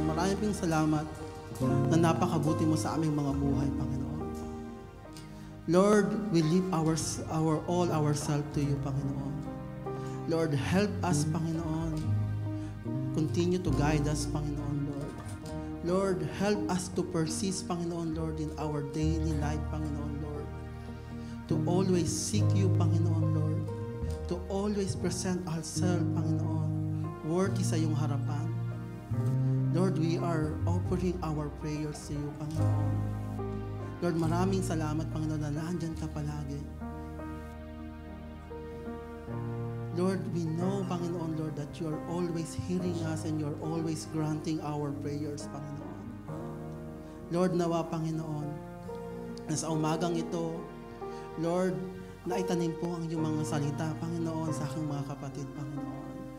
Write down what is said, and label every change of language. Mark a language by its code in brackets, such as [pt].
[tl] Maraming salamat na napakabuti mo sa aming mga buhay, Panginoon. [en] Lord, we leave all ourselves to you, Panginoon. Lord, help us, Panginoon. Continue to guide us, Panginoon, Lord. Lord, help us to persist, Panginoon, Lord, in our daily life, Panginoon, Lord. To always seek you, Panginoon, Lord. To always present ourselves, Panginoon, worthy [tl] sa iyong harapan. [en] Lord, we are offering our prayers to you, Panginoon. [tl] Lord, maraming salamat, Panginoon, na nandyan ka palagi. [en] Lord, we know, Panginoon, Lord, that you are always hearing us and you are always granting our prayers, Panginoon. [tl] Lord, nawa, Panginoon, na sa umagang ito, Lord, naitanim po ang iyong mga salita, Panginoon, sa aking mga kapatid, Panginoon.